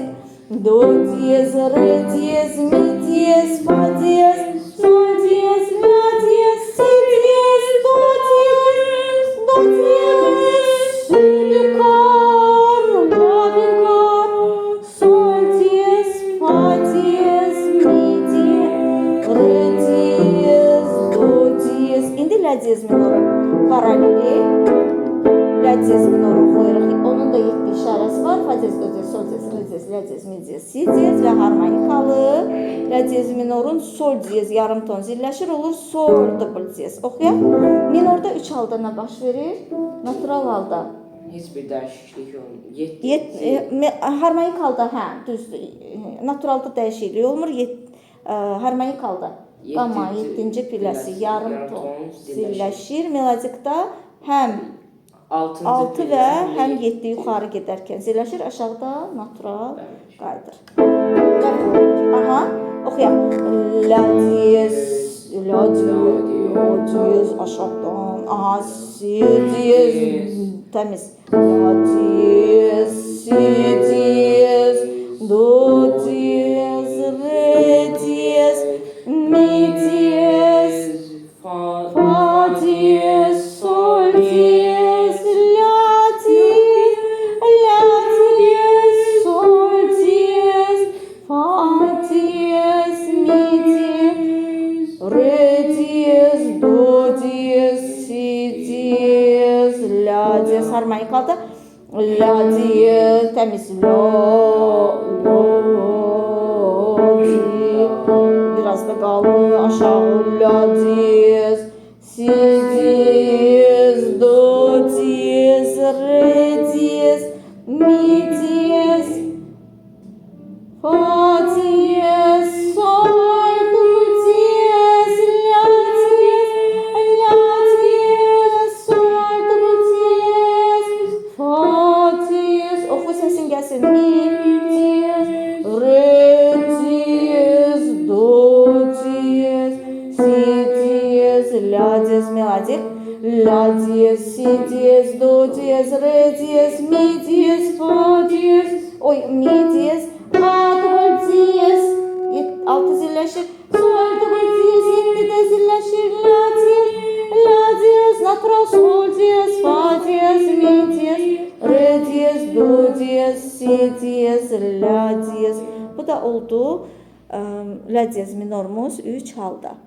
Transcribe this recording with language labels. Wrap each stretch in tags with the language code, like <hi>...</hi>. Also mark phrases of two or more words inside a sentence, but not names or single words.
<az>Do diyez, re diyez, mi diyez, fa diyez, sol diyez, la diyez, si diyez, do diyez, si bekar, la bekar, sol diyez, fa diyez, mi diyez, re diyez, do diyez. İndi la diyez minoru paraleli. La diyez minoru oxuyuruq. Onun da 7 işarəsi var. Fa diyez, do diyez, sol diyez, re diyez, la diyez, mi diyez, si diyez və harmonikalı. La diyez minorun sol diyez yarım ton zilləşir, olur sol double diyez. Oxuyaq. Minorda 3 halda nə baş verir? Natural halda. heç bir dəyişiklik olmur. Harmonik halda, hə, düzdür. Naturalda dəyişiklik olmur. Harmonik halda. Qamma 7-ci pilləsi yarım ton zilləşir. Melodikdə həm 6 və həm 7 yuxarı gedərkən zilləşir, aşağıda natural qayıdır. Aha, oxuyaq. La diyez, la diyez aşağıdan. Aha, si diyez, təmiz. La diyez, si diyez, do diyez, re diyez, mi diyez, fa diyez, sol diyez, la diyez, sol diyez, fa diyez, mi diyez, re diyez, do diyez, si diyez, la diyez. Harmonik halda la diyez, təmiz, la diyez. Biraz da qalın aşağı. La diyez, si diyez, do diyez, re diyez, mi diyez, fa diyez, sol diyez, la diyez, sol diyez, fa diyez. Oxu səsin gəlsin. Mi diyez, re diyez, do diyez, si diyez, la diyez, melodik. La diyez, si diyez, do diyez, re diyez, mi diyez, fa diyez, mi diyez, fa double diyez, 6 zilləşir, sol double diyez, 7 də zilləşir, la diyez, natural, sol diyez, fa diyez, mi diyez, re diyez, do diyez, si diyez, la diyez. Bu da oldu la diyez minorumuz 3 halda.</az>